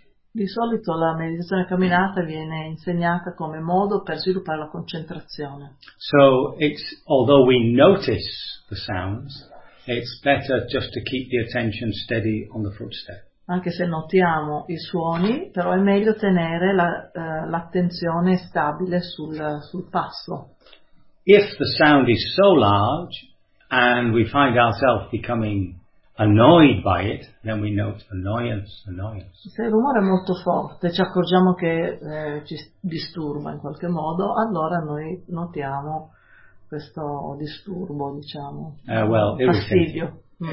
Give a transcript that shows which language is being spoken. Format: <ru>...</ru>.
<it>Di solito la meditazione camminata viene insegnata come modo per sviluppare la concentrazione.</it> <en>So it's, although we notice the sounds, it's better just to keep the attention steady on the footstep.</en> <it>Anche se notiamo i suoni, però è meglio tenere l'attenzione stabile sul passo.</it> <en>If the sound is so large and we find ourselves becoming annoyed by it, then we note annoyance.</en> <it>Se il rumore è molto forte, ci accorgiamo che ci disturba in qualche modo, allora noi notiamo questo disturbo, diciamo, fastidio.</it>